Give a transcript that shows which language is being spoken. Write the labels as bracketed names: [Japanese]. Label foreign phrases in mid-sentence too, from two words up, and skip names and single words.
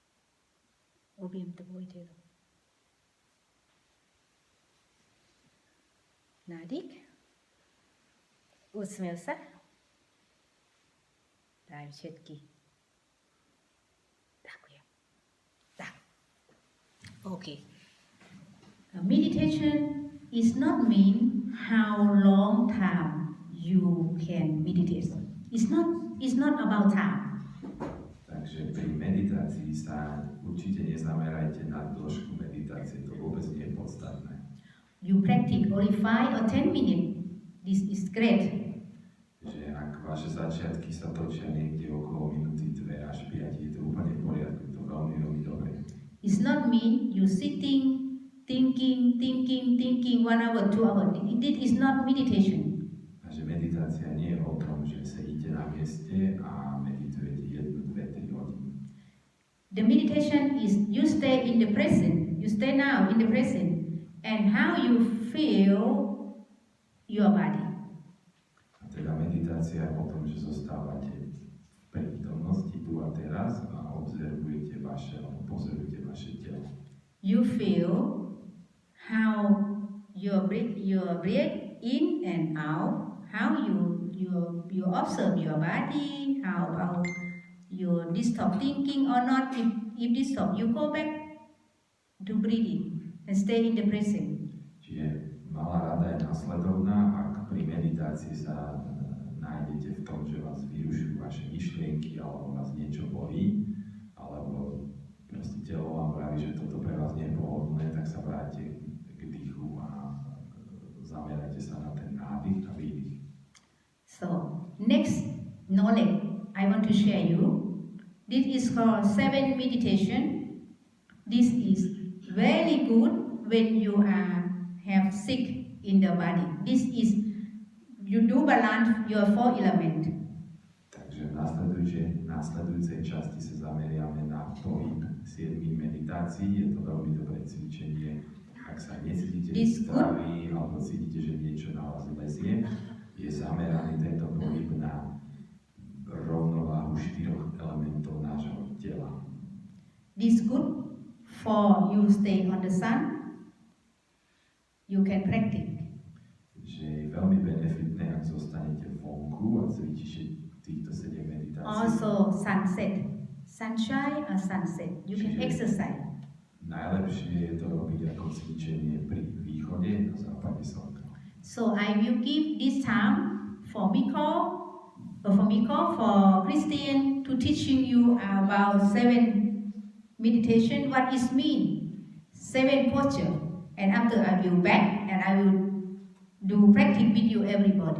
[Slovak] Objem tvoje telo. Nádyk. Usmiel sa. Daj všetky. Ďakujem. Tak. [English] Okay. Meditation is not mean how long time you can meditate. It's not about time. [Slovak] Takže pri meditácii sa určite nezamerajte na dĺžku meditácie, to vôbec nie je podstatné. [English] You practice only 5 or 10 minutes. This is great. [Slovak] Že ak vaše začiatky sa točia niekde okolo minúty 2 až 5, je to úplne v poriadku, to veľmi, veľmi dobre. [English] It's not mean you sitting, thinking 1 hour, 2 hours. It is not meditation. [Slovak] A že meditácia nie je o tom, že sedíte na mieste a meditujete 1, 2, 3 hodiny. [English] The meditation is you stay in the present. You stay now in the present. And how you feel your body. [Slovak] A teda meditácia je o tom, že zostávate v prítomnosti tu a teraz a o observujete alebo pozorujete vaše telo. [English] You feel how your breath in and out, how you observe your body, how about you stop thinking or not. If this stop, you go back to breathing and stay in the present. [Slovak] Čiže malá rada je nasledovná, ak pri meditácii sa nájdete v tom, že vás vyrušujú vaše myšlienky alebo vás niečo bolí, alebo proste telo vám vraví, že toto pre vás nie je pohodlné, tak sa vráte k dýchu a zamerajte sa na ten nádych a výdych. [English] So, next knowledge I want to share you. This is called 7 meditation. This is very good when you have sick in the body. This is, you do balance your 4 elements. [Slovak] Takže v následujúcej časti sa zameriame na pohyb 7 meditácií. Je to veľmi dobré cvičenie. Ak sa necítite zdraví alebo cítite, že niečo na vás lezie, je zameraný tento pohyb na rovnováhu 4 elementov nášho tela. [English] This good for you stay on the sun. You can practice. [Slovak] Že je veľmi benefitné, ak zostanete vonku a cvičíte týchto 7 meditácií. [English] Also sunset, sunshine or sunset. You can exercise. [Slovak] Najlepšie je to robiť ako cvičenie pri východe a západe slnka. [English] So I will give this time for Christian to teaching you about 7 meditation. What is mean? 7 posture. And after I will back and I will do practice with you everybody.